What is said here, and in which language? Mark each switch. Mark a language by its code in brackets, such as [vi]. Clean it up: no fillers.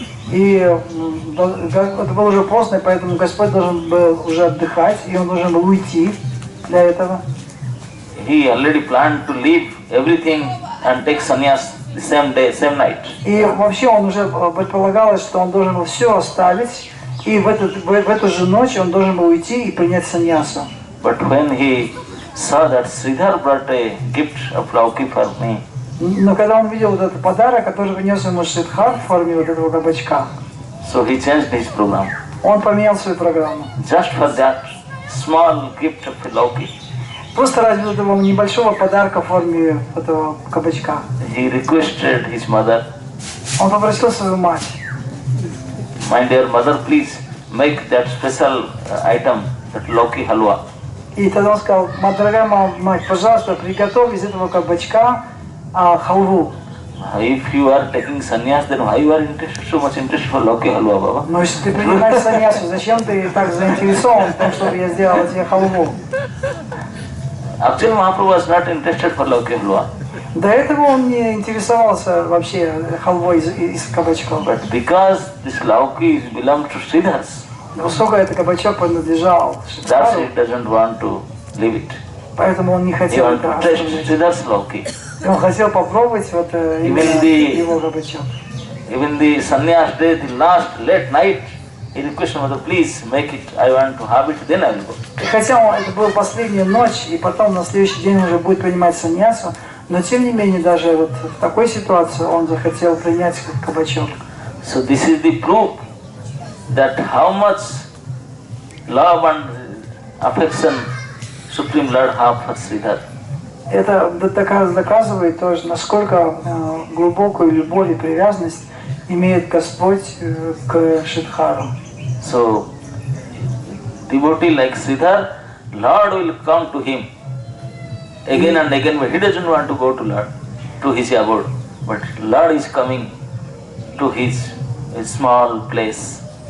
[ru] И это было уже поздно, и поэтому Господь должен был уже отдыхать, и он должен был уйти для этого. [en] He already planned to leave everything and take sannyas the same day, same night. [ru] И вообще он уже предполагалось, что он должен был все оставить, и в эту же ночь он должен был уйти и принять саньясу. [en] But when he saw that Sridhar brought a gift of Lauki for me, [ru] Но когда он видел вот этот подарок, который принес ему Шридхар в форме вот этого кабачка, [en] so he changed his program. [ru] он поменял свою программу. [en] Just for that small gift of Lauki, [ru] Просто ради этого небольшого подарка в форме этого кабачка. [en] he requested his mother, [ru] Он попросил свою мать: [en] my dear mother, please make that special item, that Lauki halwa. [ru] И тогда он сказал: дорогая мать, пожалуйста, приготовь из этого кабачка халву. [en] If you are taking sannyas, then why you are so much interested for Lauki halwa, Baba? [ru] Но если ты принимаешь саньясу, зачем ты так заинтересован в том, чтобы я сделал тебе халву? [en] Actually, Mahaprabhu was not interested for Lauki halwa. [ru] До этого он не интересовался вообще халвой из кабачков. [en] But because this Lauki belongs to Sridhars, [ru] Поскольку этот кабачок принадлежал [en] that's [ru] Шридхару, [en] he doesn't want to leave it. [ru] поэтому он не [en] He [ru] хотел [en] wants [ru] это [en] to taste [ru] оставлять. [en] Sridhar's Lauki. [ru] И он хотел попробовать вот именно его кабачок. [en] Even the sannyas day, the last late night, he requested mother, please make it, I want to have it, then I will go. [ru] И хотя это была последняя ночь, и потом на следующий день он уже будет принимать саньясу, но тем не менее даже вот в такой ситуации он захотел принять кабачок. [en] So this is the proof that how much love and affection Supreme Lord have for Sridhar. [ru] Это доказывает тоже, насколько глубокую любовь и привязанность имеет Господь к Шридхару. [en] So devotee like Sridhar, Lord will come to him again and again, but he doesn't want to go to Lord, to his abode. But Lord is coming to his small place.